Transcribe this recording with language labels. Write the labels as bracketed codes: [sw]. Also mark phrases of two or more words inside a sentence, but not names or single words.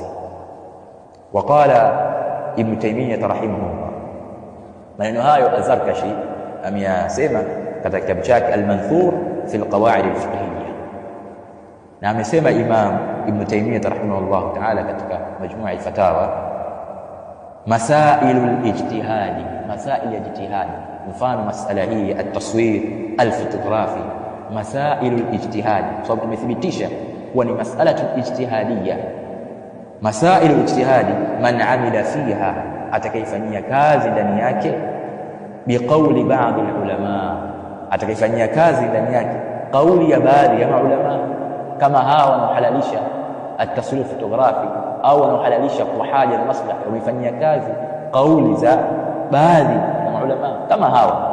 [ar] وقال ابن تيمية رحمه الله, [sw] maneno hayo Az-Zarkashi ameyasema katika kitabu chake Al-Manthur fi al-Qawa'id al-Fiqhiyya, na amesema Imam Ibn Taymiyyah [ar] رحمه الله تعالى [sw] katika Majmu' al-Fatawa, [ar] مسائل الاجتهاد, [sw] masail ya ijtihadi, mfano masala hii [ar] التصوير الفوتوغرافي, مسائل الاجتهاد, [sw] sababu tumethibitisha kuwa ni [ar] مسألة اجتهادية. مسائل الاجتهاد، من عمل فيها, [sw] atakayefanyia kazi ndani yake, [ar] بقول بعض العلماء, [sw] atakayefanyia kazi ndani yake kauli ya baadhi ya maulama, kama hawa wanaohalalisha [ar] التصوير فوتوغرافي [sw] au wanaohalalisha kwa haja na maslaha, wamefanyia kazi kauli za baadhi ya maulama kama hawa.